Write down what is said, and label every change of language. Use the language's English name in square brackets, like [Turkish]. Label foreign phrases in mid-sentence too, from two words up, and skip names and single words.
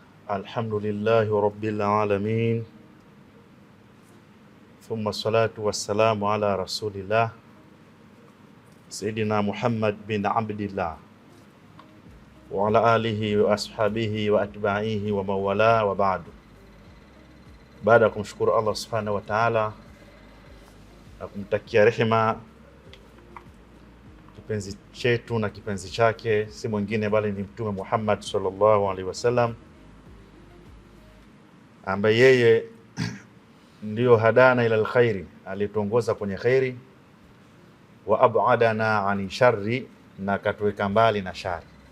[Arabic] الحمد لله رب العالمين، ثم الصلاة والسلام على رسول الله سيدنا محمد بن عبد الله وعلى آله وأصحابه وأتباعه ومن والاه وبعد. [Swahili] Baada ya kumshukuru Allah [Arabic] سبحانه وتعالى [Swahili] na kumtakia rehema kipenzi chetu na kipenzi chake si mwingine bali ni Mtume Muhammad [Arabic] صلى الله عليه وسلم, [Swahili] ambaye yeye ndio [Arabic] هدانا إلى الخير, [Swahili] alituongoza kwenye khairi, [Arabic] وأبعدنا عن الشر, [Swahili] na katuweka mbali na shari.